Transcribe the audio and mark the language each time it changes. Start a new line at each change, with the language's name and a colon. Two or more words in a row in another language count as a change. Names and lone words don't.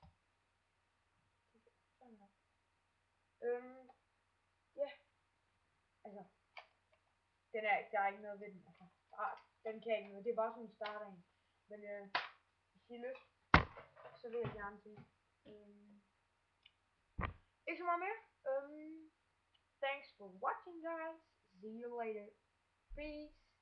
Danish: Sådan her. Ja. Altså. Der er ikke noget ved den. Altså. Den kan ikke noget. Det er bare sådan en starter en. Men hvis I har lyst, så vil jeg gerne sige. Ikke så meget mere.
English: Thanks for watching, guys. See you later. Peace.